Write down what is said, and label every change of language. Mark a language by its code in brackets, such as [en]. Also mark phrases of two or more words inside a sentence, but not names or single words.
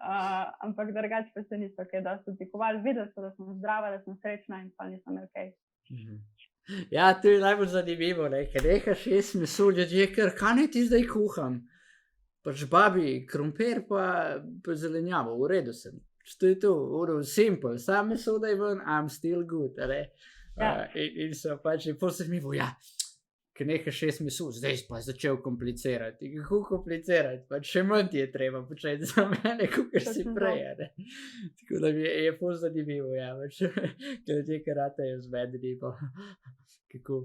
[sl] Ampak drugače pa se niso kaj dosti dotikovali. Videli so, da sem zdrava, da sem srečna in pa nisem imel kaj. Ja, to je najbolj zanimivo, ne? Ker nekaš jesti meso, ljudje, ker kaj naj ti zdaj kuham? Pač babi, krompir pa zelenjavo, v redu sem. To je to, simple, sam meso daj ven, [en] I'm still good, [sl] ne? In so pač, in pol se mi bo, ker nekaš jesti meso, zdaj pa je začel komplicirati. Kako komplicirati? Pač še manj ti je treba početi za mene, kakor si prej, ne? Tako da mi je pol zanimivo, pač, ker ljudje karatejo zmedeni, pa kako.